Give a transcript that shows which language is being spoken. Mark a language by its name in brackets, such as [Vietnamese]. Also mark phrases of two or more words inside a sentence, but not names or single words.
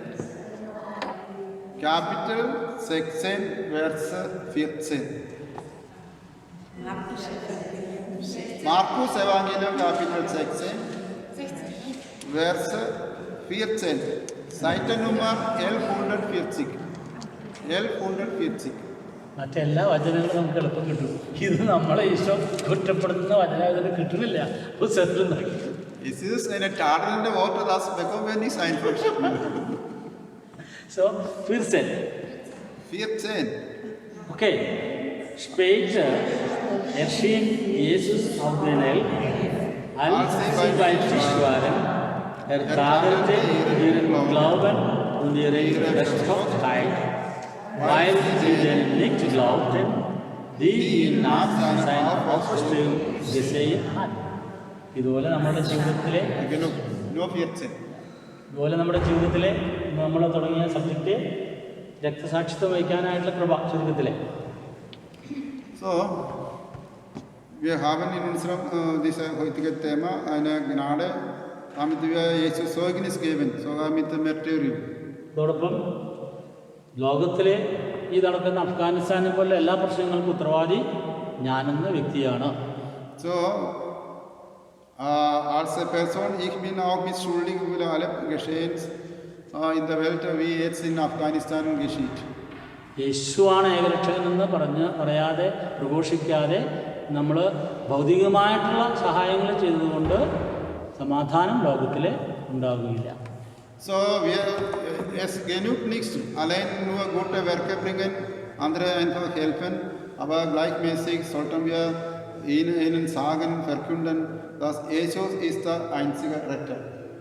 [German] Kapitel 16, Verse 14. Markus Evangelium Kapitel 16, Verse 14. Seite Nummer 1140. 1140. [Malayalam] മറ്റെല്ലാ വചനങ്ങളും നമുക്ക് എളുപ്പം കിട്ടും. ഇത് നമ്മളെ ഈശോ കുറ്റപ്പെടുത്തുന്ന വചനം കിട്ടുന്നില്ല. പുസ്തകത്തിൽ നോക്കി. [German] Es ist eine tadelnde Worte, das bekommen wir nicht einfach. So, 14. 14. Okay. Später erschien Jesus auf den Elb, als sie bei Tisch waren. Er tadelte ihren Glauben und ihre Verstocktheit, weil sie denen nicht glaubten, die ihn nach seiner Auferstehung gesehen hatten. [Malayalam] ഇതുപോലെ നമ്മുടെ ജീവിതത്തിലെ [German] Genug. Nur 14. [Malayalam] ഇതുപോലെ നമ്മുടെ ജീവിതത്തിലെ നമ്മൾ തുടങ്ങിയ സബ്ജക്റ്റ് രക്തസാക്ഷിത്വം വഹിക്കാനായിട്ടുള്ള കൃപ ചുരുക്കത്തിലെ. [German] So, wir haben in unserem dieses heutigen Thema eine Gnade, damit wir Jesus Zeugnis geben, sogar mit dem Martyrium. [Malayalam] അതോടൊപ്പം ലോകത്തിലെ ഈ നടക്കുന്ന അഫ്ഗാനിസ്ഥാനെ പോലെ എല്ലാ പ്രശ്നങ്ങൾക്കും ഉത്തരവാദി ഞാനെന്ന വ്യക്തിയാണ്. [German] So, Als Person, ich bin auch mitschuldig für alle Geschehens in der Welt, wie jetzt in Afghanistan geschieht. [Malayalam] യേശുവാണ് ഏകരക്ഷകനെന്ന് പറയാതെ പ്രഘോഷിക്കാതെ നമ്മൾ ഭൗതികമായിട്ടുള്ള സഹായങ്ങൾ ചെയ്തുകൊണ്ട് സമാധാനം ലോകത്തിൽ ഉണ്ടാകുകയില്ല. [German] So, es genügt nicht, allein nur gute Werke bringen, andere einfach helfen, aber gleichmäßig sollten wir ihnen sagen, verkünden, dass Jesus ist der einzige Retter.